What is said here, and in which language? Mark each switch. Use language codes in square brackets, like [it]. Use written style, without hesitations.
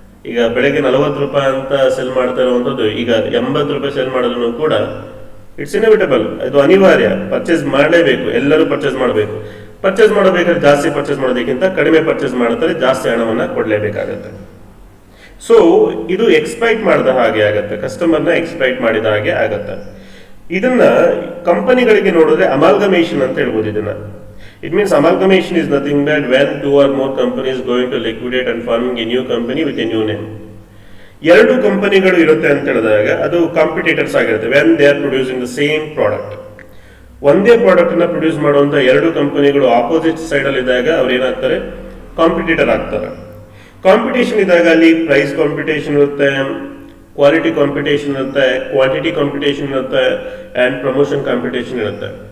[kn] ಈಗ ಬೆಳಗ್ಗೆ 40 ರೂಪಾಯಿ ಅಂತ ಸೆಲ್ ಮಾಡ್ತಾ ಇರುವಂತದ್ದು ಈಗ 80 ರೂಪಾಯಿ ಸೆಲ್ ಮಾಡಿದ್ರು ಕೂಡ [en] it's inevitable, [kn] ಇದು ಅನಿವಾರ್ಯ, ಪರ್ಚೇಸ್ ಮಾಡಲೇಬೇಕು, ಎಲ್ಲರೂ ಪರ್ಚೇಸ್ ಮಾಡಬೇಕು. ಪರ್ಚೇಸ್ ಮಾಡಬೇಕಾದ್ರೆ ಜಾಸ್ತಿ ಪರ್ಚೇಸ್ ಮಾಡೋದಕ್ಕಿಂತ ಕಡಿಮೆ ಪರ್ಚೇಸ್ ಮಾಡ್ತಾರೆ, ಜಾಸ್ತಿ ಹಣವನ್ನ ಕೊಡಲೇಬೇಕಾಗತ್ತೆ. ಸೊ ಇದು ಎಕ್ಸ್ಪೆಕ್ಟ್ ಮಾಡಿದ ಹಾಗೆ ಆಗತ್ತೆ, ಕಸ್ಟಮರ್ನ ಎಕ್ಸ್ಪೆಕ್ಟ್ ಮಾಡಿದ ಹಾಗೆ ಆಗತ್ತೆ. ಇದನ್ನ ಕಂಪನಿಗಳಿಗೆ ನೋಡಿದ್ರೆ ಅಮಾಲ್ಗಮೇಷನ್ ಅಂತ ಹೇಳ್ಬೋದು ಇದನ್ನ. [en] It means amalgamation is nothing but when 2 or more companies going to liquidate and forming a new company with a new name. [kn] ಎರಡು ಕಂಪನಿಗಳು ಇರುತ್ತೆ ಅಂತ ಹೇಳಿದಾಗ ಅದು ಕಾಂಪಿಟೇಟರ್ಸ್ ಆಗಿರುತ್ತೆ. [en] when they are producing the same product, [kn] ಒಂದೇ ಪ್ರಾಡಕ್ಟ್ ನ produce ಮಾಡುವಂತ ಎರಡು ಕಂಪನಿಗಳು ಆಪೋಸಿಟ್ ಸೈಡ್ ಅಲ್ಲಿ ಇದ್ದಾಗ ಅವ್ರು ಏನಾಗ್ತಾರೆ, ಕಾಂಪಿಟೇಟರ್ ಆಗ್ತಾರೆ. ಕಾಂಪಿಟೇಷನ್ ಇದ್ದಾಗ ಅಲ್ಲಿ ಪ್ರೈಸ್ ಕಾಂಪಿಟೇಷನ್ ಇರುತ್ತೆ, ಕ್ವಾಲಿಟಿ ಕಾಂಪಿಟೇಷನ್ ಇರುತ್ತೆ, ಕ್ವಾಂಟಿಟಿ ಕಾಂಪಿಟೇಷನ್ ಇರುತ್ತೆ, ಅಂಡ್ ಪ್ರಮೋಷನ್ ಕಾಂಪಿಟೇಷನ್ ಇರುತ್ತೆ.